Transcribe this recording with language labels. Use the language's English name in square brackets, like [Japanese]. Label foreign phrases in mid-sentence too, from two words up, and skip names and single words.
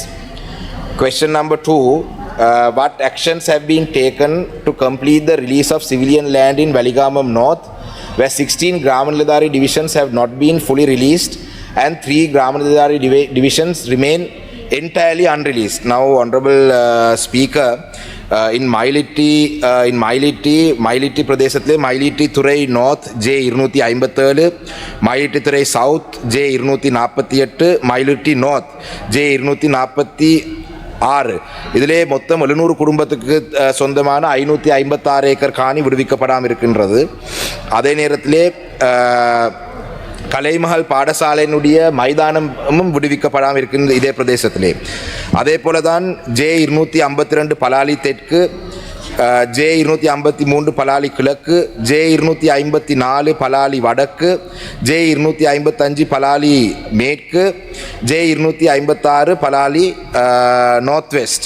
[English] Question number 2, what actions have been taken to complete the release of civilian land in Valigamam North, where 16 Gramaladari divisions have not been fully released and 3 Gramaladari divisions remain entirely unreleased. Now, Honorable Speaker, in Mailiti Pradesatle, Mailiti Thurai North, J. Irnuti Aimbathale, Mailiti Thurai South, J. Irnuti Napathiat, Mailiti North, J. [Tamil] Irnuti Napati 6 இதிலே மொத்தம் 700 குடும்பத்துக்கு சொந்தமான 556 ஏக்கர் காணி விடுவிக்கப்படாமல் இருக்கின்றது. அதே நேரத்திலே கலைமஹல் பாடசாலையினுடைய மைதானமும் விடுவிக்கப்படாமல் இருக்கின்ற இதே பிரதேசத்திலே. அதே போல தான் ஜே 252 பலாலி தெற்கு, ஜே 253 பலாலி கிழக்கு, ஜே 254 பலாலி வடக்கு, ஜே 255 பலாலி மேற்கு, ஜே 256 பலாலி [English] North West.